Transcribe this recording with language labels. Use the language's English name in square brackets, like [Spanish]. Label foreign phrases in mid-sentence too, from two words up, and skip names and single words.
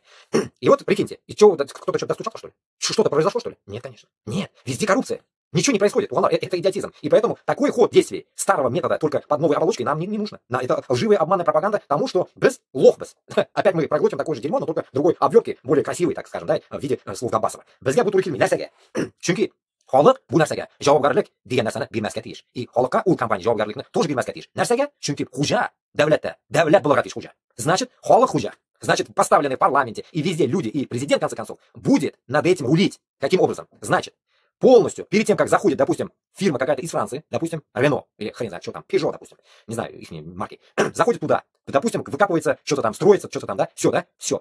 [Russian] И вот, прикиньте, и что, кто-то что-то достучался, что ли? Что-то произошло, что ли? Нет, конечно. Нет, везде коррупция. Ничего не происходит, это идиотизм. И поэтому такой ход действий старого метода только под новой оболочкой нам не нужно. Это лживая обманная пропаганда тому, что без лох без. Опять мы проглотим такое же дерьмо, но только другой обвертки, более красивой, так скажем, да, в виде слов Габбасова. [Tatar] Безгә бу туры килми, нәрсәгә? Чөнки халык бу нәрсәгә җавапкарлык дигән нәрсәне бирмәскә тиеш. И халыкка ул компания җавапкарлыкны тоже бирмәскә тиеш. Нәрсәгә? Чөнки хуҗа дәүләт булырга тиеш хуҗа. Значит, халык хуҗа. [Russian] Значит, поставленный в парламенте и везде люди, и президент, в конце концов, будет над этим рулить. Каким образом? Значит, полностью, перед тем, как заходит, допустим, фирма какая-то из Франции, допустим, Рено, или хрен знает, что там, Peugeot, допустим, не знаю, их марки, заходит туда, допустим, выкапывается, что-то там строится, что-то там, да, все.